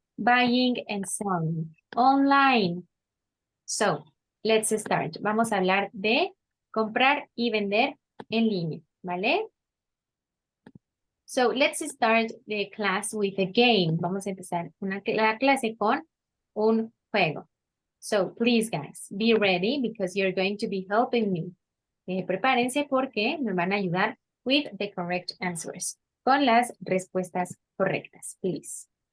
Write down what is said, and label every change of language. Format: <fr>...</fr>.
<en>Buying and selling, online. So, let's start.</en> <es>Vamos a hablar de comprar y vender en línea, ¿vale?</es> <en>So, let's start the class with a game.</en> <es>Vamos a empezar la clase con un juego.</es> <en>So, please, guys, be ready because you're going to be helping me.</en> <es>Prepárense porque me van a ayudar</es> <en>with the correct answers.</en> <es>Con las respuestas correctas,</es> <en>please.</en>